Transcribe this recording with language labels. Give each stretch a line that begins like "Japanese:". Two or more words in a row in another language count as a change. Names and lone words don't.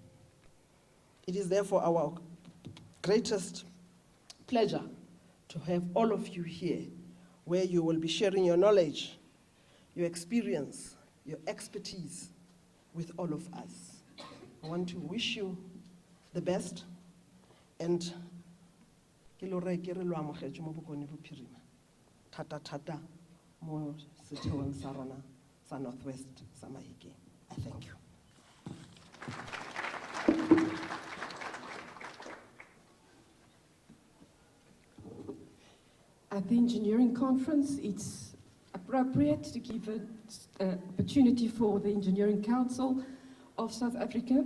English: It is therefore our greatest pleasure to have all of you here, where you will be sharing your knowledge, your experience, your expertise with all of us. I want to wish you the best, and
Tswana: thata mo setheong sa rona sa Northwest sa Mahikeng.
English: I thank you. At the engineering conference, it's appropriate to give an opportunity for the Engineering Council of South Africa.